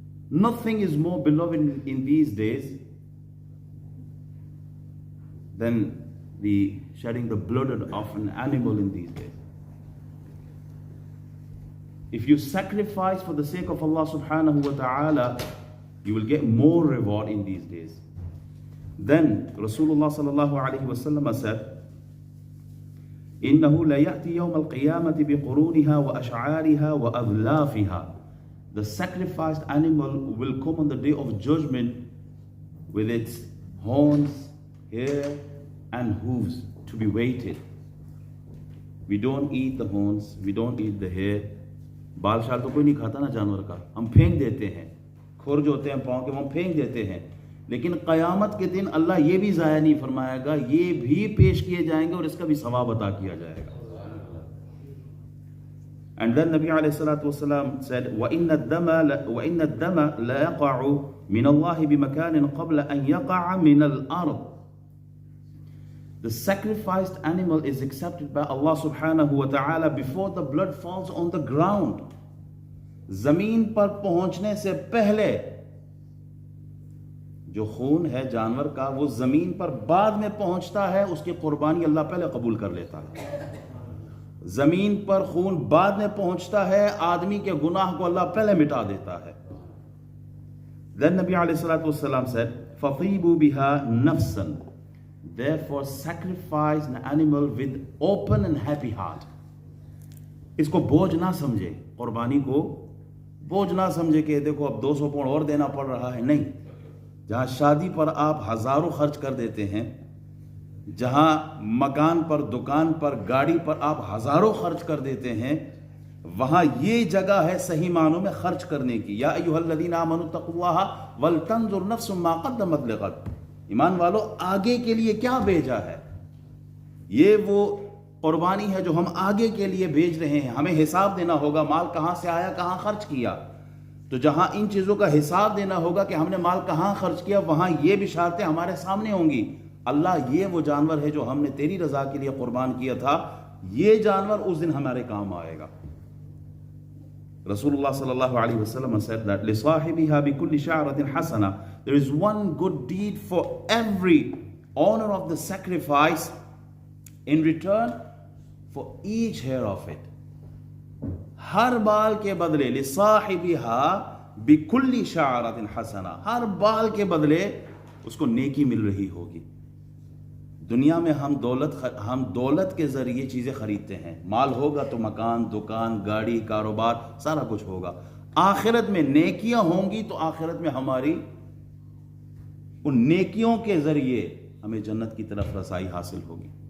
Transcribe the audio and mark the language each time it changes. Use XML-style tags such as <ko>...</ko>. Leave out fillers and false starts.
<en>Nothing is more beloved in these days than the shedding the blood of an animal in these days. If you sacrifice for the sake of Allah subhanahu wa ta'ala, you will get more reward in these days. Then Rasulullah sallallahu alaihi wasallam said,</en> <ar>إِنَّهُ لَيَأْتِي يَوْمَ الْقِيَامَةِ بِقُرُونِهَا وَأَشْعَارِهَا وَأَذْلَافِهَا.</ar> <en>The sacrificed animal will come on the day of judgment with its horns, hair and hooves to be weighted. We don't eat the horns, we don't eat the hair.</en> <ur>بال شال تو کوئی نہیں کھاتا نا جانور کا, ہم پھینک دیتے ہیں, کھور جو ہوتے ہیں پاؤں کے وہ پھینک دیتے ہیں. لیکن قیامت کے دن اللہ یہ بھی ضائع نہیں فرمائے گا, یہ بھی پیش کیے جائیں گے اور اس کا بھی ثواب عطا کیا جائے گا.</ur> <en>And then Nabi alayhi salatu wasalam said,</en> <ar>وَإِنَّ الدَّمَ لَا يَقَعُ مِنَ اللَّهِ بِمَكَانٍ قَبْلَ أَنْ يَقَعَ مِنَ الْأَرْضِ.</ar> <en>The sacrificed animal is accepted by Allah subhanahu wa ta'ala before the blood falls on the ground.</en> <ur>زمین پر پہنچنے سے پہلے جو خون ہے جانور کا وہ زمین پر بعد میں پہنچتا ہے, اس کی قربانی اللہ پہلے قبول کر لیتا ہے. زمین پر خون بعد میں پہنچتا ہے, آدمی کے گناہ کو اللہ پہلے مٹا دیتا ہے.</ur> <en>Then Nabi alayhi salatu wasalam said,</en> <ar>فَطِيبُوا بِهَا نَفْسًا.</ar> <en>Therefore sacrifice an animal with open and happy heart.</en> <ur>اس کو بوجھ نہ سمجھے, قربانی کو بوجھ نہ سمجھے کہ دیکھو اب 200 پاؤنڈ اور دینا پڑ رہا ہے. نہیں, جہاں شادی پر آپ ہزاروں خرچ کر دیتے ہیں, جہاں مکان پر, دکان پر, گاڑی پر آپ ہزاروں خرچ کر دیتے ہیں, وہاں یہ جگہ ہے صحیح معنوں میں خرچ کرنے کی.</ur> <ar>یا ایھا الذین آمنوا اتقوا اللہ ولتنظر نفس ما قدمت لغد.</ar> <ur>ایمان والو, آگے کے لیے کیا بھیجا ہے؟ یہ وہ قربانی ہے جو ہم آگے کے لیے بھیج رہے ہیں. ہمیں حساب دینا ہوگا مال کہاں سے آیا, کہاں خرچ کیا. تو جہاں ان چیزوں کا حساب دینا ہوگا کہ ہم نے مال کہاں خرچ کیا, وہاں یہ بشارتیں ہمارے سامنے ہوں گی. اللہ یہ وہ جانور ہے جو ہم نے تیری رضا کے لیے قربان کیا تھا, یہ جانور اس دن ہمارے کام آئے گا.</ur> <en>Rasulullah sallallahu alaihi wasallam said that</en> <ar>لِصَاحِبِهَا بِكُلِّ شَعْرَةٍ حَسَنَةٍ.</ar> <en>There is one good deed for every owner of the sacrifice in return for each hair of it.</en> <ur>ہر بال کے بدلے</ur> <ar>لِصَاحِبِهَا, بِكُلِّ شَعْرَةٍ حَسَنَةٍ،</ar> <ur>ہر بال کے بدلے اس کو نیکی مل رہی ہوگی۔ دنیا میں ہم دولت کے ذریعے چیزیں خریدتے ہیں، مال ہوگا تو مکان، دکان، گاڑی، کاروبار سارا کچھ ہوگا۔ آخرت میں نیکیاں ہوں گی تو آخرت میں ہماری ان نیکیوں کے ذریعے ہمیں جنت کی طرف رسائی حاصل ہوگی۔</ur>